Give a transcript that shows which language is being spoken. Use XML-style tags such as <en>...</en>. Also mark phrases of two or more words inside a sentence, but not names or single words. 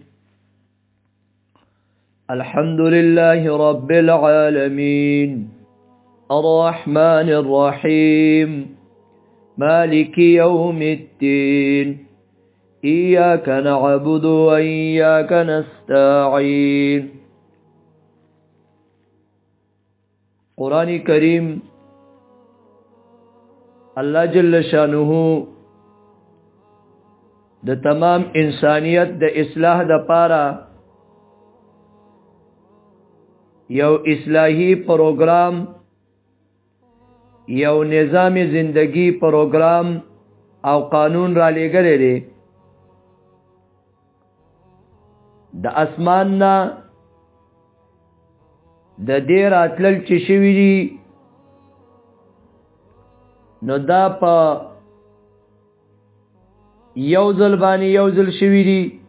<ar>الحمد لله رب العالمين الرحمن الرحيم مالك يوم الدين إياك نعبد وإياك نستعين.</ar> <ps>قرآن کریم اللہ جل شانہ د تمام انسانیت د اصلاح د پارا یو اصلاحی پروگرام یو نظام زندگی پروگرام او قانون را لګلې دی. د اسمان نه د دې راتلل چې شوي دي نو دا په یو ځل باندې یو ځل شوي دي</ps>